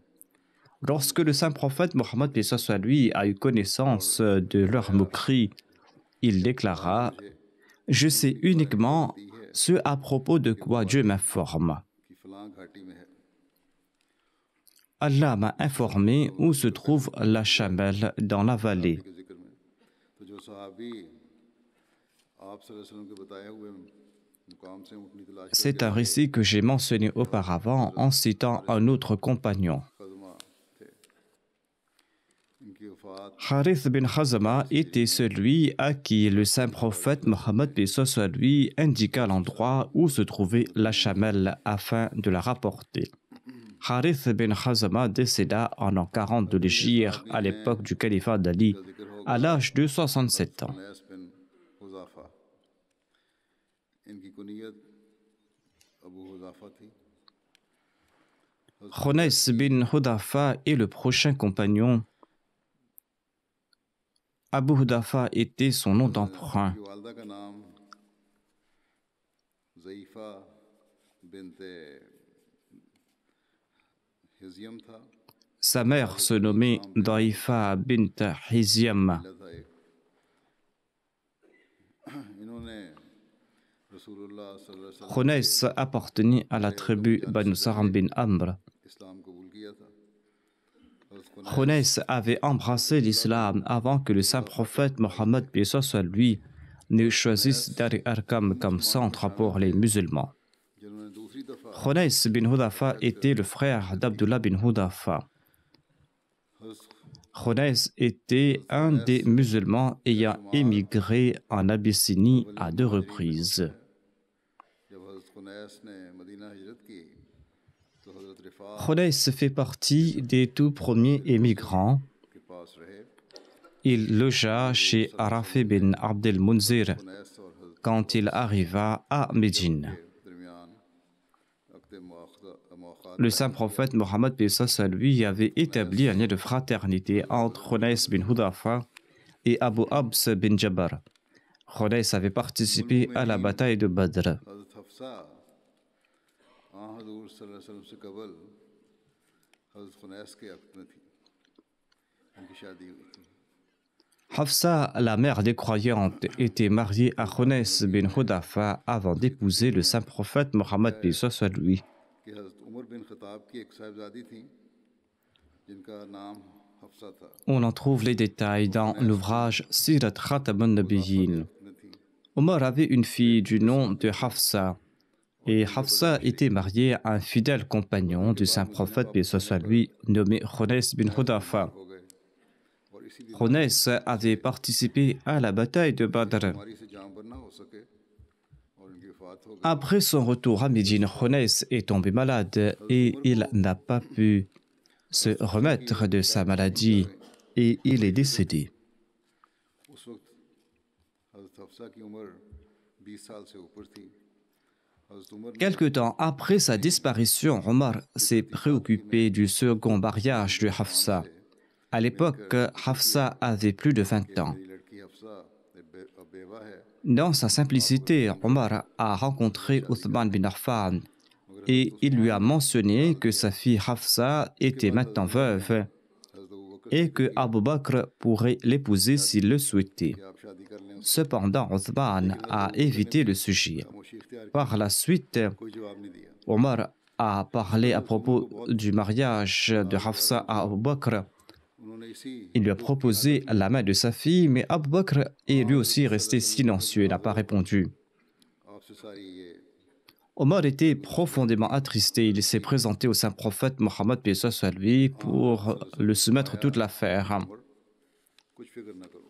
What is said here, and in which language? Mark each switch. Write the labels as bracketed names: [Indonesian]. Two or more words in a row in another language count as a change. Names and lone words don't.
[French] Lorsque le saint prophète Mohammed, paix soit sur lui, a eu connaissance de leur moquerie, il déclara: « Je sais uniquement ce à propos de quoi Dieu m'informe. Allah m'a informé où se trouve la chamelle dans la vallée. [Urdu] آپ [Arabic] صلی اللہ علیہ وسلم [Urdu] کے بتائے ہوئے مقام سے اونٹنی تلاش [French] C'est un récit que j'ai mentionné auparavant en citant un autre compagnon. [Urdu] خزمہ تھے۔ ان کی وفات [French] Harith bin Khazama était celui à qui le saint prophète Mohammed paix soit lui indiqua l'endroit où se trouvait la chamelle afin de la rapporter. Harith bin Khazama décéda en l'an 40 de l'Hégire à l'époque du califat d'Ali à l'âge de 67 ans. [Urdu] خنیس بن حذافہ، ان کی کنیت ابو حذافہ تھی. [French] Khunais bin Hudafa est le prochain compagnon. Abu Hudafa était son nom d'emprunt. [Urdu] کی والدہ کا نام ضعیفہ بنت حزیم تھا. [French] Sa mère se nommait Daifa bint Hizyam. [Urdu] انہوں نے رسول اللہ [Arabic] صلی اللہ علیہ وسلم [French] Khunais appartenait à la tribu Banu Saram bin Amr. [Urdu] اسلام قبول کیا تھا. [French] Khunais avait embrassé l'islam avant que le saint prophète Mohammed paix soit lui ne choisisse Dar Arqam comme centre pour les musulmans. [Urdu] جنہوں نے دوسری دفعہ [French] Khunais bin Hudafa était le frère d'Abdullah bin Hudafa. Khunais était un des musulmans ayant émigré en Abyssinie à 2 reprises. [Urdu] جب حضرت خنیس نے مدینہ ہجرت کی تو حضرت رفا [French] Khunais fait partie des tout premiers émigrants. [Urdu] کے پاس رہے. [French] Il logea chez Arafi bin Abdel Munzir [Urdu] خنیس اور حضرت [French] quand il arriva à Médine. [Urdu] کے درمیان وقت مواخذہ [French] Le saint prophète Mohammed paix soit lui avait établi un lien de fraternité entre Khunais bin Hudafa et Abu Abs bin Jabbar. Khunais avait participé à la bataille de Badr. [Urdu] حضرت حفصہ حضور [Arabic] صلی اللہ علیہ وسلم [Urdu] سے قبل حضرت خنیس کے عقد میں تھی. ان کی شادی ہوئی تھی. [French] Hafsa, la mère des croyantes, était mariée à Khunais bin Hudafa avant d'épouser le saint prophète Mohammed paix soit lui. [Urdu] کہ حضرت عمر بن خطاب کی ایک صاحبزادی تھی جن کا نام حفصہ تھا. [French] On en trouve les détails dans l'ouvrage Sirat Khatam al-Nabiyyin. [Urdu] میں تھی. [French] Omar avait une fille du nom de Hafsa. Et Hafsa était mariée à un fidèle compagnon du saint prophète paix soit lui, nommé Khunais bin Hudafa. [Urdu] ہو گئے اور اسی لیے [French] Khunais avait participé à la bataille de Badr. [Urdu] بیماری سے جان بر نہ ہو سکے اور ان کی وفات ہو گئی. [French] Après son retour à Médine, Khunais est tombé malade et il n'a pas pu se remettre de sa maladie et il est décédé. [Urdu] اس وقت حضرت حفصہ کی عمر 20 سال سے اوپر تھی. حضرت عمر نے [French] Quelque temps après sa disparition, Omar s'est préoccupé du second mariage de Hafsa. À l'époque, Hafsa avait plus de 20 ans. [Urdu] میری لڑکی حفصہ اب بیوہ ہے [French] Dans sa simplicité, Omar a rencontré Uthman bin Affan et il lui a mentionné que sa fille Hafsa était maintenant veuve [Urdu] حضرت ابو بکر [French] et que Abu Bakr pourrait l'épouser s'il le souhaitait. [Urdu] کہ آپ شادی کر لیں. [French] Cependant, Uthman a évité le sujet. [Urdu] خاموشی اختیار [French] Par la suite, [Urdu] کوئی جواب نہیں دیا. [French] Omar a parlé à propos du mariage de Hafsa à Abu Bakr. [Urdu] انہوں نے اسی [French] Il lui a proposé la main de sa fille, mais Abu Bakr est lui aussi resté silencieux et n'a pas répondu. [Urdu] آپ سے ساری یہ [French] Omar était profondément attristé. Il s'est présenté au saint prophète Mohammed paix soit lui pour le soumettre toute l'affaire. [Urdu] عمر کچھ فکر نہ کرو.